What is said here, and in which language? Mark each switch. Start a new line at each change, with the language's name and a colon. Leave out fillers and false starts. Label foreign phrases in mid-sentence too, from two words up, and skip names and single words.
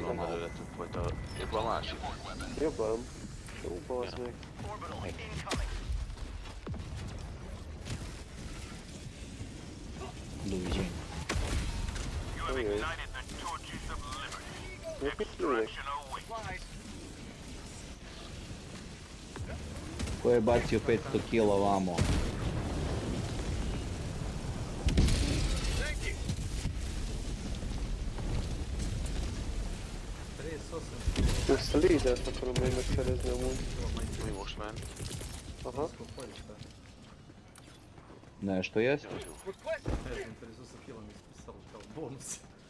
Hungarian: Nem előlettünk volt a... Épp a másik. Jobban. Jó, bazd meg. Luigi. Ajaj. Még mit lőnek?
Serbian: Ko je bacio 500 kila vamo?
Hungarian: Ezt a lézert akarom még megszerezni amúgy. Mi most ment? Aha.
Serbian: Nešto jest? Ne znam, 58 kila mi je pisalo kao bonus.